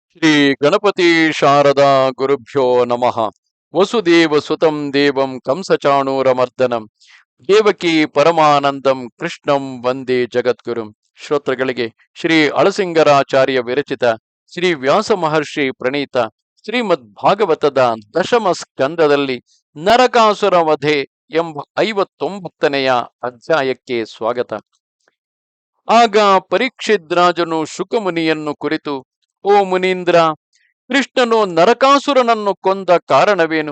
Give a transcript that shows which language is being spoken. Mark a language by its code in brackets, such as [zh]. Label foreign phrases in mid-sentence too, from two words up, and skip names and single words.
[sa] ಶ್ರೀ ಗಣಪತಿ ಶಾರದಾ ಗುರುಭ್ಯೋ ನಮಃ. ವಸುದೇವ ಸುತಂ ದೇವಂ ಕಂಸಚಾಣೂರಮರ್ದನಂ ದೇವಕಿ ಪರಮಾನಂದಂ ಕೃಷ್ಣಂ ವಂದೇ ಜಗದ್ಗುರುಂ. [kn] ಶ್ರೋತೃಗಳಿಗೆ ಶ್ರೀ ಅಳಸಿಂಗರಾಚಾರ್ಯ ವಿರಚಿತ ಶ್ರೀ ವ್ಯಾಸ ಮಹರ್ಷಿ ಪ್ರಣೀತ ಶ್ರೀಮದ್ ಭಾಗವತದ ದಶಮ ಸ್ಕಂದದಲ್ಲಿ ನರಕಾಸುರ ವಧೆ ಎಂಬ 59ನೆಯ ಅಧ್ಯಾಯಕ್ಕೆ ಸ್ವಾಗತ. ಆಗ ಪರೀಕ್ಷಿತ್ ರಾಜನು ಶುಕಮುನಿಯನ್ನು ಕುರಿತು, ಓ ಮುನೀಂದ್ರ, ಕೃಷ್ಣನು ನರಕಾಸುರನನ್ನು ಕೊಂದ ಕಾರಣವೇನು?